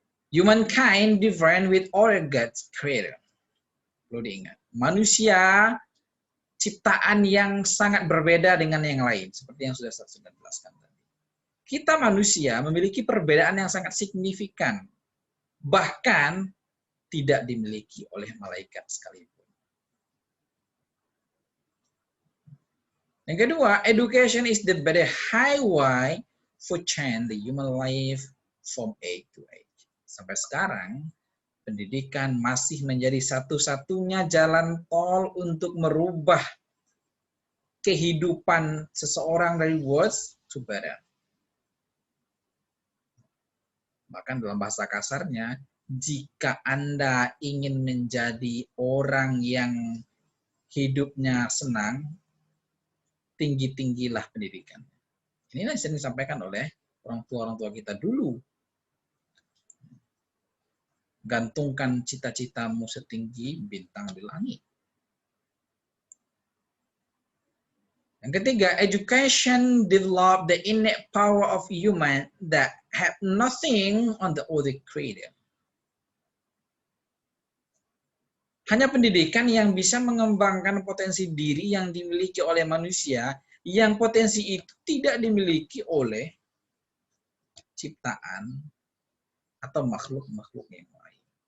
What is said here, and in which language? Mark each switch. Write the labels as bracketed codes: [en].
[en] Humankind different with all God's creator. [id] Perlu diingat, manusia ciptaan yang sangat berbeda dengan yang lain, seperti yang sudah saya jelaskan tadi. Kita manusia memiliki perbedaan yang sangat signifikan, bahkan tidak dimiliki oleh malaikat sekalipun. Yang kedua, [en] education is the better highway for change the human life from age to age. [id] Sampai sekarang, pendidikan masih menjadi satu-satunya jalan tol untuk merubah kehidupan seseorang dari [en] worse to better. [id] Bahkan dalam bahasa kasarnya, jika Anda ingin menjadi orang yang hidupnya senang, tinggi-tinggilah pendidikan. Inilah yang disampaikan oleh orang tua kita dulu. Gantungkan cita-citamu setinggi bintang di langit. Yang ketiga, [en] education develop the innate power of human that have nothing on the other creator. [id] Hanya pendidikan yang bisa mengembangkan potensi diri yang dimiliki oleh manusia, yang potensi itu tidak dimiliki oleh ciptaan atau makhluk-makhluk yang lain.